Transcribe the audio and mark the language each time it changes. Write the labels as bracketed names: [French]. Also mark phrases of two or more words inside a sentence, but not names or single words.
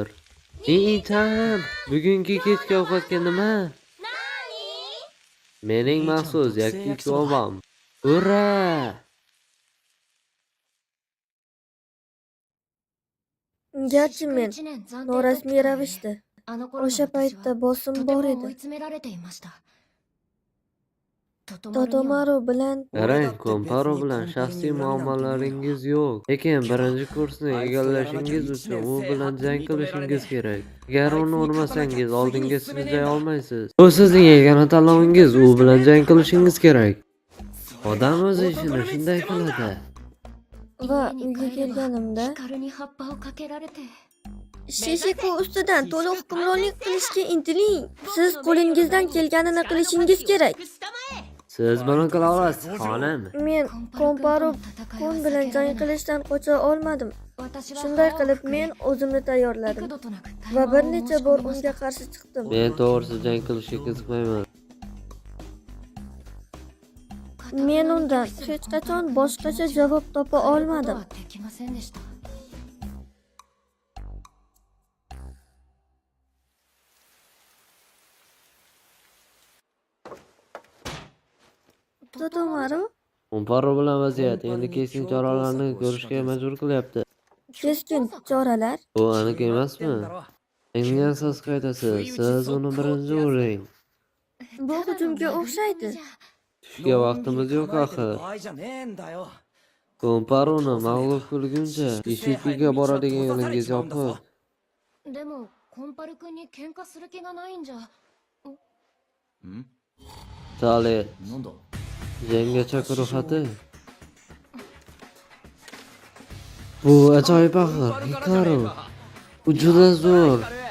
[Uzbek] Ichan, bugungi kechki ovqatga nima? Mening maxsus yakki kovam. Ura! Garchi men [Japanese] 1 年暫定 [Uzbek] norasmiy ravishda [Japanese] あの頃の [Uzbek] o'sha [Japanese] 私は [Uzbek] paytda bosim [Japanese] とて [Uzbek] bor [Japanese] も追い [Uzbek] edi. [Japanese] 詰められていました [Uzbek] Totomaru bilan Qarang, Komparu bilan shaxsiy muammolaringiz yo'q. Lekin birinchi kursni egallashingiz uchun u bilan jang qilishingiz kerak. Agar uni urmasangiz, oldinga siljay olmaysiz. Bu sizning yagona tanlovingiz, u bilan jang qilishingiz kerak. Odam o'z ishini shunday qiladi. va uyga kelganimda [Japanese] ヒカルに葉っぱをかけられて [Uzbek] Shishiko ustidan to'liq hukmronlik qilishga intiling. Siz qo'lingizdan kelganini qilishingiz kerak. Siz buni qila olasiz, xonim. Men Komparu kun bilan jang qilishdan qocha olmadim. Shunday qilib men o'zimni tayyorladim [Japanese] 幾度となく [Uzbek] va bir necha bor unga qarshi chiqdim. Men to'g'risi jang qilishga qiziqmayman. Men undan hech qachon boshqacha javob topa olmadim. [Japanese] できませんでした [Uzbek] Totomaru Komparu bilan vaziyat endi keskin choralarni ko'rishga majbur qilyapti. keskin choralar. Bu aniq emasmi? Menga siz qaytasiz. Siz uni birinchi uring. Bu hujumga o'xshaydi. Tushga vaqtimiz yo'q axir. [Japanese] 場合じゃねえんだよ [Uzbek] Komparuni mag'lub qilguncha Ishikiga boradigan yo'lingiz yopiq. [Japanese] でもコンパル君に喧嘩する気がないんじゃん [Uzbek] Tali, [Japanese] なんだ [Uzbek] jangga chaqiruv xati. Bu ajoyib axir, Hikaru. U juda zo'r.